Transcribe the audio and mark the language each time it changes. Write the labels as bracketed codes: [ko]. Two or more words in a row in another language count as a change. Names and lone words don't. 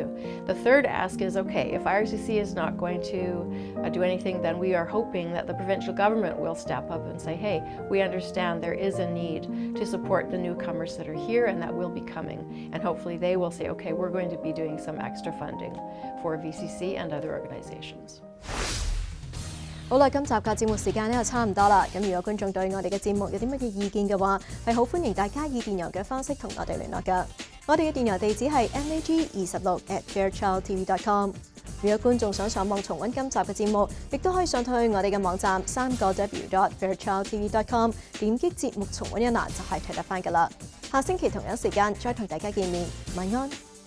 [en] The third ask is, okay, if IRCC is not going to do anything, then we are hoping that the provincial government will step up and say, hey, we understand there is a need to support the newcomers that are here and that will be coming. And hopefully they will say, okay, we're going to be doing some extra funding for VCC and other organizations. [yue] 好啦，今集嘅節目時間就差唔多啦。咁如果觀眾對我哋嘅節目有啲乜嘢意見嘅話，係好歡迎大家以電郵嘅方式同我哋聯絡㗎。我哋嘅電郵地址係 mag26@fairchildtv.com。如果觀眾想上網重溫今集嘅節目，亦都可以上去我哋嘅網站3w.fairchildtv.com， 點擊節目重溫一欄就係睇得返㗎啦。下星期同樣時間再同大家見面，晚安。